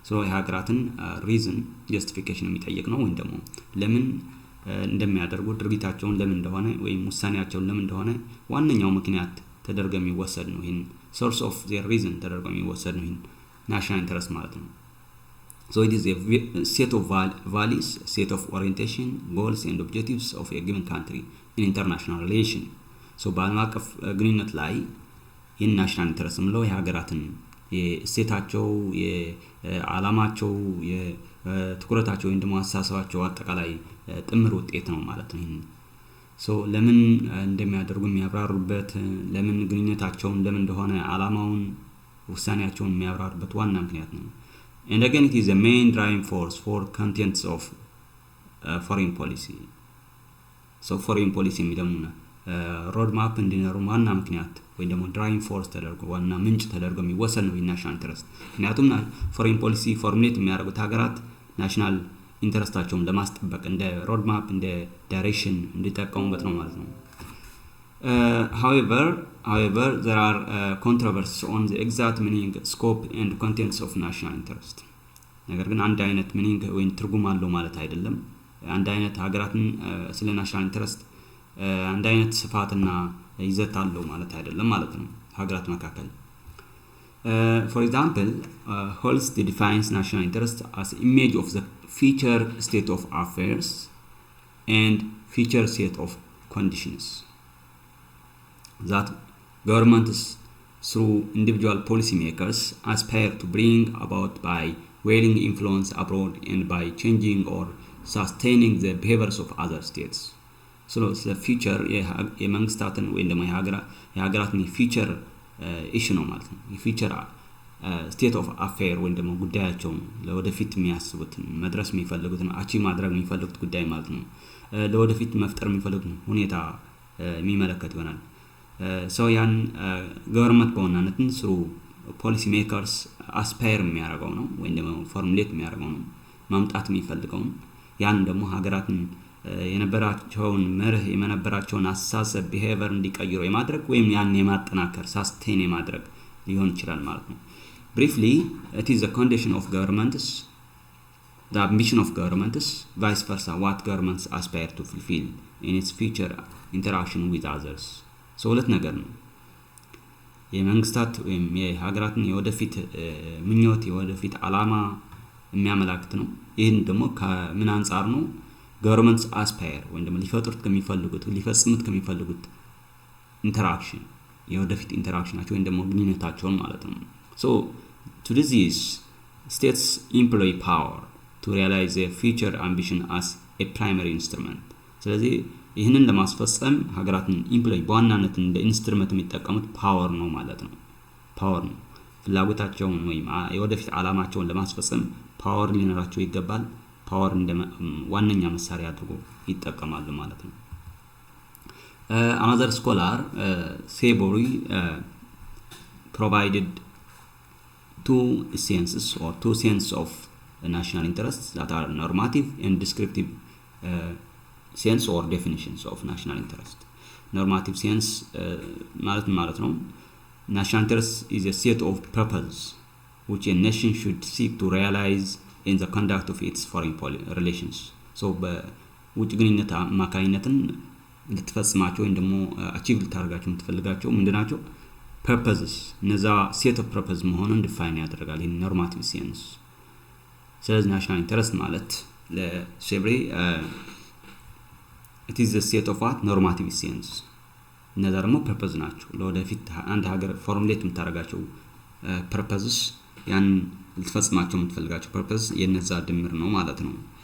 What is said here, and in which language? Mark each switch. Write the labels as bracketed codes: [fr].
[am] የሀገራትን reason justification የሚጠይቅ ነው። ወይም ደግሞ ለምን እንደሚያደርጉ ድርጊታቸውን ለምን እንደሆነ ወይም ውሳኔያቸውን ለምን እንደሆነ ዋነኛው ምክንያት ተደርገው የሚወሰድ ነው። ይሄን [en] source of their reason [am] ተደርገው የሚወሰድ ነው ይሄን national interest ማለት ነው። [en] it is a set of values, set of orientation, goals and objectives of a given country in international relation. [am] በዓለም አቀፍ ግንኙነት ላይ ይህን ናሽናል ኢንተረስት ምለው የሀገራትን የእሴታቸው፣ የዓላማቸው፣ የትኩረታቸው ወይም ደግሞ አስተሳሰባቸው አጠቃላይ ጥምር ውጤት ነው ማለት ነው። ለምን እንደሚያደርጉ የሚያብራሩበት፣ ለምን ግንኙነታቸውን ለምን እንደሆነ ዓላማውን ውሳኔያቸውን የሚያብራሩበት ዋና ምክንያት ነው። [en] And again, it is the main driving force for contents of foreign policy. [am] foreign policy የሚለው road map እንዲኖሩ ዋና ምክንያት ወይ ደግሞ driving force ተደርጎ ዋና ምንጭ ተደርጎ የሚወሰድ ነው ናሽናል ኢንተረስት። ምክንያቱም foreign policy ፎርሙሌት የሚያደርጉት ሀገራት ናሽናል ኢንተረስታቸውን ለማስጠበቅ እንደ road map እንደ ዳይሬክሽን እንዲጠቀሙበት ነው ማለት ነው። [en] However, there are controversies on the exact meaning, scope and contents of national interest. [am] ነገር ግን አንድ አይነት ሚኒንግ ወይም ትርጉም አለው ማለት አይደለም። አንድ አይነት ሀገራትን ስለ ናሽናል ኢንተረስት አንድ አይነት ስፋትና ይዘት አለው ማለት አይደለም ማለት ነው ሀገራት መካከል። [en] For example, Holst defines national interest as image of the future state of affairs and future set of conditions that governments through individual policymakers aspire to bring about by wielding influence abroad and by changing or sustaining the behaviors of other states. [am] the future የመንግስታትን ወይም ደግሞ የሀገራትን future issue ነው ማለት ነው። የfuture state of affair ወይም ደግሞ ጉዳያቸውን ለወደፊት የሚያስቡትን መድረስ የሚፈልጉትን አቺቭ ማድረግ የሚፈልጉት ጉዳይ ማለት ነው። ለወደፊት መፍጠር የሚፈልጉት ሁኔታ የሚመለከት ይሆናል። ያን ገቨርንመንት በዋናነትን ስሩ ፖሊሲ ሜከርስ አስፓየር የሚያደርገው ነው ወይም ደግሞ ፎርሙሌት የሚያደርገው ነው ማምጣት የሚፈልገው። ያን ደግሞ ሀገራትን የነበራቸውን መርህ የነበራቸውን አስተሳሰብ ቢሄቨር እንዲቀይሩ የማድረግ ወይም ያን የማጠናከር ሳስቴን የማድረግ ሊሆን ይችላል ማለት ነው። [en] Briefly, it is the condition of governments the ambition of governments, vice versa, what governments aspire to fulfill in its future interaction with others. [am] So ሁለት ነገር ነው የመንግስታት ወይም የሀገራትን የወደፊት ምኞት የወደፊት ዓላማ የሚያመላክት ነው። ይህን ደግሞ ከምን አንፃር ነው governments aspire ወይም ደግሞ ሊፈጥሩት ከሚፈልጉት ሊፈጽሙት ከሚፈልጉት interaction የወደፊት ኢንተራክሽናቸው ወይም ደግሞ ግንኙነታቸውን ማለት ነው። [en] So to this states employ power to realize their future ambition as a primary instrument. [am] ስለዚህ ይህንን ለማስፈጸም ሀገራትን ኢምፕሎይ በዋናነት እንደ ኢንስትሩመንት የሚጠቀሙት ፓወር ነው ማለት ነው። ፓወር ነው ፍላጎታቸውን ወይም የወደፊት ዓላማቸውን ለማስፈጸም ፓወር ሊኖራቸው ይገባል። ፓወር እንደ ዋነኛ መሳሪያ አድርጎ ይጠቀማሉ ማለት ነው። [en] Another scholar, Seabury, provided two senses of national interests that are normative and descriptive sense or definitions of national interest. Normative sense [am] ማለት ነው [en] national interest is a set of purposes which a nation should seek to realize in the conduct of its foreign relations. [am] So በውጭ ግንኙነት አማካኝነትን ልትፈጽማቸው ወይም ደግሞ አቺቭ ልታደርጋቸው የምትፈልጋቸው ምንድናቸው purposes እነዛ set of purpose መሆኑን define ያደርጋል ይሄ normative sense። ስለዚህ national interest ማለት ለሴብሪ [en] it is the set of what normative sense [am] እነዛ ደግሞ purpose ናቸው ለወደፊት አንድ ሀገር ፎርሙሌት የምታደርጋቸው purposes ያን ልትፈጽማቸው የምትፈልጋቸው purpose የነዛ ድምር ነው ማለት ነው።